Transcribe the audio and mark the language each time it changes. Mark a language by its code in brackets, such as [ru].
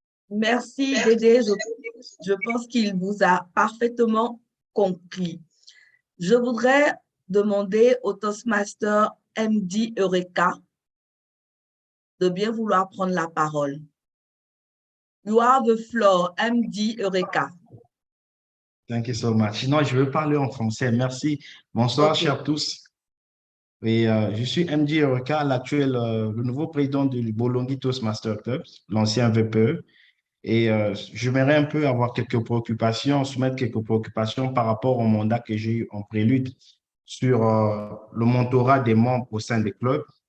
[fr] Merci, Dédé. Je pense qu'il vous a parfaitement compris. Je voudrais demander au Toastmaster MD Eureka de bien vouloir prendre la parole. [en] You have the floor, MD Eureka. Thank you so much. [fr] Non, je veux parler en français. Merci. Bonsoir, chers tous. Et, je suis MD Eureka, l'actuel, le nouveau président du Bolongi Toastmaster Club, l'ancien VPE. Et j'aimerais un peu avoir quelques préoccupations, soumettre quelques préoccupations par rapport au mandat que j'ai eu en prélude sur le mentorat des membres au sein des clubs.